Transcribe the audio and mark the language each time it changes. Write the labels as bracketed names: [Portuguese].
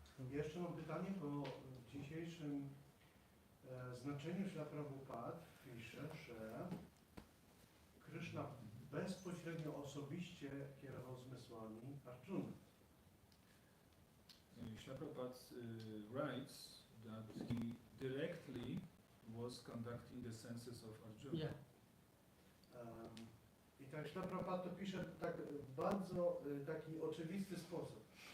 [Polish] Jeszcze mam pytanie, bo w dzisiejszym znaczeniu Śla Prabhupada pisze, że Krishna bezpośrednio osobiście kierował zmysłami Arjuna. [English] Śla Prabhupada writes that he directly was conducting the senses of Arjuna. Yeah. [Polish] I tak Śla Prabhupada to pisze tak w bardzo taki oczywisty sposób,